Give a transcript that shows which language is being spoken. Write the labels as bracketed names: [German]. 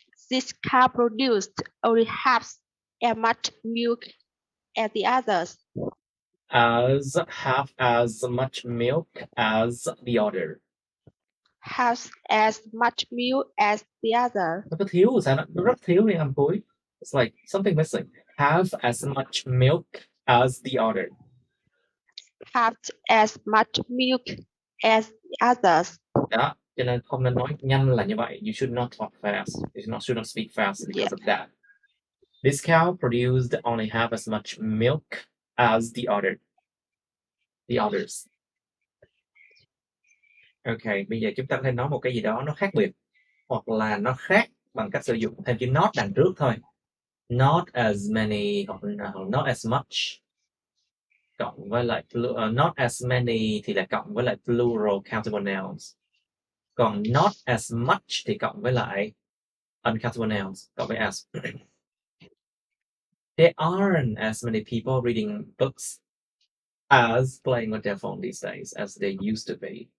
[English] This cow produced only half as much milk as the others. As half as much milk as the other. Half as much milk as the other. [Vietnamese] Nó có thiếu sao nó rất thiếu đi âm cuối. [English] It's like something missing. Half as much milk as the other. Half as much milk as the others. [Vietnamese] Đó, cho nên không nên nói nhanh là như vậy. [English] You should not talk fast. You should not speak fast because of that. This cow produced only half as much milk as the others. [Vietnamese] Okay, bây giờ chúng ta có thể nói một cái gì đó nó khác biệt, hoặc là nó khác bằng cách sử dụng thêm chữ not đằng trước thôi. [English] Not as many, [Vietnamese] hoặc [English] not as much. [Vietnamese] Cộng với lại [English] not as many [Vietnamese] thì là cộng với lại [English] plural countable nouns. [Vietnamese] Còn [English] not as much [Vietnamese] thì cộng với lại [English] uncountable nouns, [Vietnamese] cộng với as. [English] There aren't as many people reading books as playing with their phone these days as they used to be.